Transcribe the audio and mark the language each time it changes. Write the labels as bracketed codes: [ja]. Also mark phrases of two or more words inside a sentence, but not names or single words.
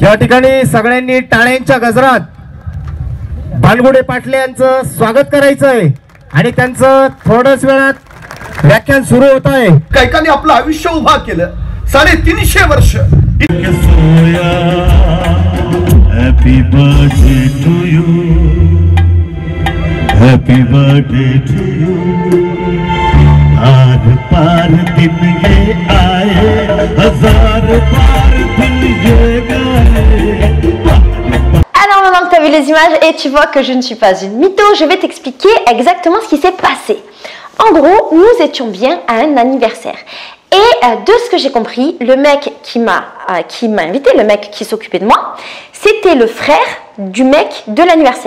[mr] या ठिकाणी सगळ्यांनी टाळ्यांच्या गजरात भानगुडे पाटले यांचं स्वागत करायचं आहे आणि त्यांचं थोड्याच वेळात व्याख्यान सुरू होत आहे. कैकाने आपलं आयुष्य उभा केलं 350 वर्ष. [en] Happy birthday to you, happy birthday to you. [hi] आर पार दिन ये आए, हजार पार दिन ये गए. [fr] Alors maintenant que tu as vu les images et tu vois que je ne suis pas une mytho, je vais t'expliquer exactement ce qui s'est passé. En gros, nous étions bien à un anniversaire. Et de ce que j'ai compris, le mec qui m'a invité, le mec qui s'occupait de moi, c'était le frère du mec de l'anniversaire.